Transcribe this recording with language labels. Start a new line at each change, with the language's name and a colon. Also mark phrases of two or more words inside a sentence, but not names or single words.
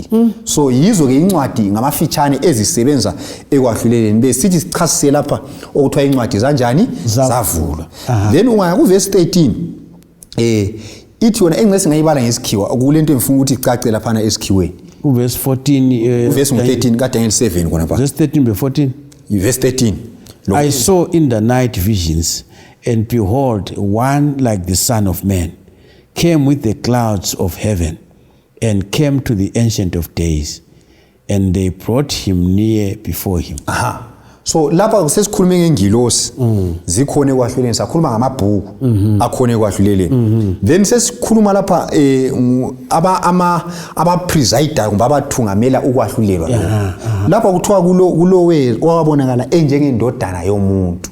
North Ndebele: So yizo ke incwadi ngamafitshane ezisebenza ekwahluleleni besithi sichasise lapha okuthiwa incwadi zanjani zavulwa. Then ungaya ku verse 13 ithi yona engcese singayibala ngesikhiwa kulento engifuna ukuthi icace lapha na esikhiweni. Ku verse 14 verse 13 ka Daniel 7 khona pha. Verse 13 be 14. Verse 13.
English: I saw in the night visions, and behold, one like the Son of Man came with the clouds of heaven, and came to the Ancient of Days, and they brought him near before him. Aha.
North Ndebele: So lapha sesikhulume ngengilosi zikhona ekwahluleleni sakhuluma ngamabhuku akhona ekwahluleleni. Then sesikhuluma lapha aba presider kumbe abathungamela ukwahlulelwa. Lapha kuthiwa kulowe owabonakala enjengendodana yomuntu.